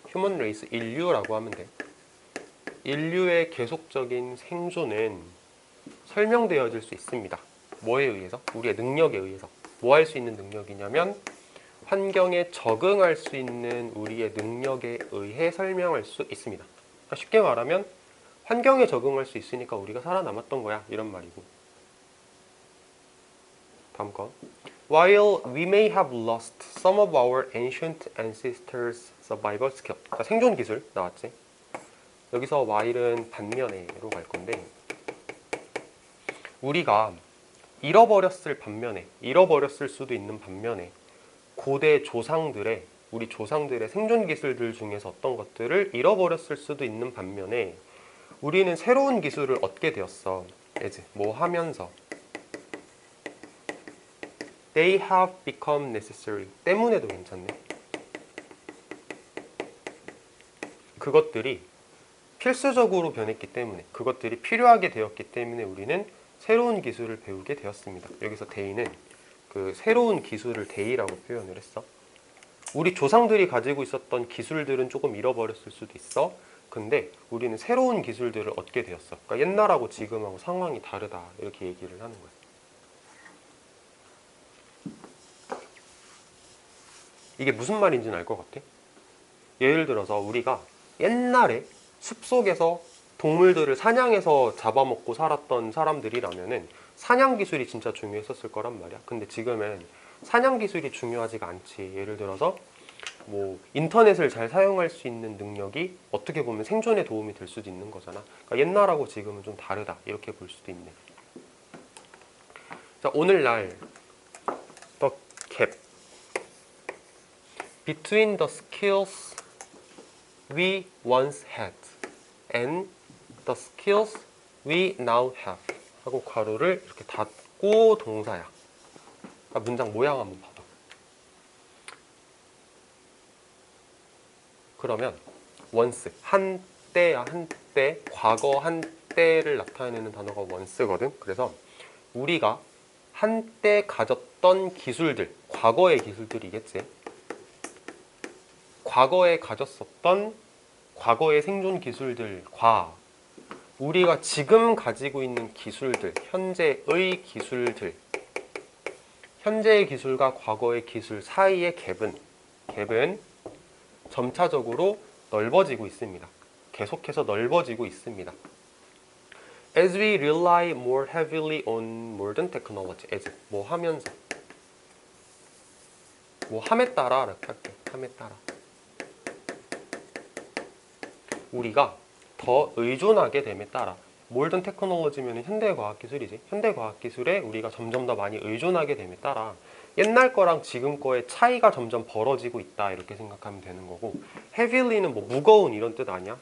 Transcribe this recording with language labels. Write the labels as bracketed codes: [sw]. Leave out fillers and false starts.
[ko] 휴먼 레이스, 인류라고 하면 돼. 인류의 계속적인 생존은 설명되어질 수 있습니다. 뭐에 의해서? 우리의 능력에 의해서. 뭐 할 수 있는 능력이냐면 환경에 적응할 수 있는 우리의 능력에 의해 설명할 수 있습니다. 그러니까 쉽게 말하면 환경에 적응할 수 있으니까 우리가 살아남았던 거야, 이런 말이고. 다음 거. [en] While we may have lost some of our ancient ancestors' survival skill. [ko] 자, 생존 기술 나왔지? 여기서 while은 반면에로 갈 건데 우리가 잃어버렸을 수도 있는 반면에 고대 조상들의, 우리 조상들의 생존 기술들 중에서 어떤 것들을 잃어버렸을 수도 있는 반면에 우리는 새로운 기술을 얻게 되었어. 뭐 하면서 [en] They have become necessary. [ko] 때문에도 괜찮네. 그것들이 필수적으로 변했기 때문에, 그것들이 필요하게 되었기 때문에 우리는 새로운 기술을 배우게 되었습니다. 여기서 데이는 그 새로운 기술을 데이라고 표현을 했어. 우리 조상들이 가지고 있었던 기술들은 조금 잃어버렸을 수도 있어. 근데 우리는 새로운 기술들을 얻게 되었어. 그러니까 옛날하고 지금하고 상황이 다르다, 이렇게 얘기를 하는 거야. 이게 무슨 말인지는 알 것 같아? 예를 들어서 우리가 옛날에 숲속에서 동물들을 사냥해서 잡아먹고 살았던 사람들이라면은 사냥 기술이 진짜 중요했었을 거란 말이야. 근데 지금은 사냥 기술이 중요하지가 않지. 예를 들어서 뭐 인터넷을 잘 사용할 수 있는 능력이 어떻게 보면 생존에 도움이 될 수도 있는 거잖아. 그러니까 옛날하고 지금은 좀 다르다, 이렇게 볼 수도 있네. 자, 오늘날 더 캡 [en] between the skills we once had and the skills we now have [ko] 하고 괄호를 이렇게 닫고 동사야. 그러니까 문장 모양 한번 봐봐. 그러면 once, 한때야, 한때, 과거 한때를 나타내는 단어가 once거든. 그래서 우리가 한때 가졌던 기술들, 과거의 기술들이겠지. 과거에 가졌었던 과거의 생존 기술들과 우리가 지금 가지고 있는 기술들, 현재의 기술들, 현재의 기술과 과거의 기술 사이의 갭은 점차적으로 넓어지고 있습니다. 계속해서 넓어지고 있습니다. [en] As we rely more heavily on modern technology, as [ko] 뭐 하면서 뭐 함에 따라 이렇게 할게. 함에 따라 우리가 더 의존하게 됨에 따라 모던 테크놀로지면 현대과학기술이지. 현대과학기술에 우리가 점점 더 많이 의존하게 됨에 따라 옛날 거랑 지금 거의 차이가 점점 벌어지고 있다 이렇게 생각하면 되는 거고 heavily는 뭐 무거운 이런 뜻 아니야?